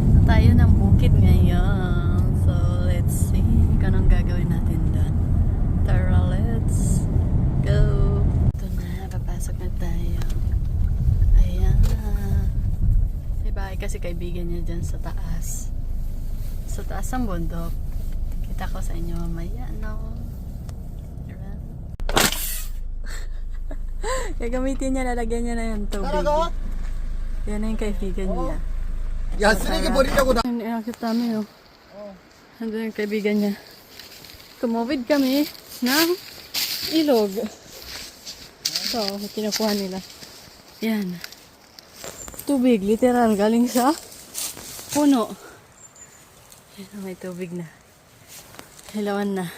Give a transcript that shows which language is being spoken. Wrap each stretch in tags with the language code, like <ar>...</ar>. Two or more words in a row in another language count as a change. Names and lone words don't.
<tl>tayo ng bukid ngayon.</tl> <en>So, let's see</en> <tl>kung anong gagawin natin doon. Tara,</tl> <en>let's go!</en> <tl>Ito na, papasok na tayo. Ayan. May bahay kasi kaibigan niya dyan sa taas. Sa taas ng bundok. Kita ko sa inyo mamaya, no? Diba? Gagamitin niya, lalagyan niya na yung tubig. Yan na yung kaibigan niya.</tl> <ko>야 쓰레기 버리려고 나.</ko> <tl>Nakita namin, oh. Nandun yung kaibigan niya. Tumawid kami ng ilog. So, kinukuha nila. Yan. Tubig, literal, galing sa puno. Yan, may tubig na. Hilawan na.</tl>